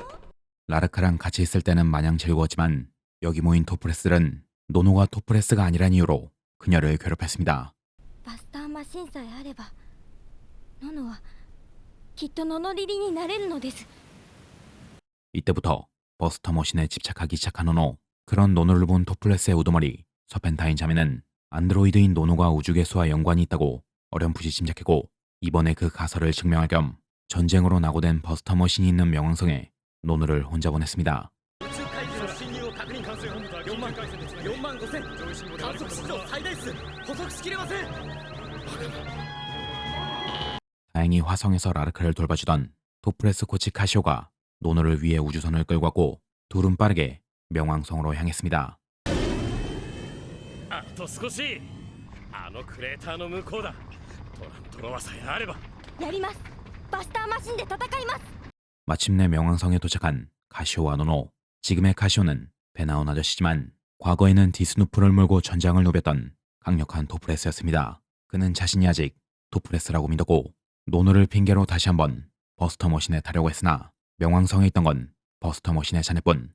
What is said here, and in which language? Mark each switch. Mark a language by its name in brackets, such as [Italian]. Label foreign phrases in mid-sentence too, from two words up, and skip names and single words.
[Korean] 라르크랑 같이 있을 때는 마냥 즐거웠지만 여기 모인 토프레스들은 노노가 토프레스가 아니란 이유로 그녀를 괴롭혔습니다. [Japanese] バスターマシンさえあればノノはきっとノノリリになれるのです。 [Korean] 이때부터 버스터 머신에 집착하기 시작한 노노. 그런 노노를 본 토플레스의 우두머리 서펜타인 자매는 안드로이드인 노노가 우주개수와 연관이 있다고 어렴풋이 짐작했고 이번에 그 가설을 증명할 겸 전쟁으로 낙오된 버스터 머신이 있는 명왕성에 노노를 혼자 보냈습니다. [Japanese] 宇宙海事の侵入を確認。管制本部は4万5000観測史上最大数補足しきれません。 [Korean] 다행히 화성에서 라르크를 돌봐주던 토프레스 코치 카시오가 노노를 위해 우주선을 끌고 왔고 둘은 빠르게 명왕성으로 향했습니다. [Japanese] あと少し。あのクレーターの向こうだ。トラントロワさえあれば。やります。バスターマシンで戦います。 [Korean] 마침내 명왕성에 도착한 카시오와 노노. 지금의 카시오는 배 나온 아저씨지만 과거에는 디스누프를 몰고 전장을 누볐던 강력한 토프레스였습니다. 그는 자신이 아직 토프레스라고 믿었고 노노를 핑계로 다시 한번 버스터 머신에 타려고 했으나 명왕성에 있던 건 버스터 머신의 자네뿐.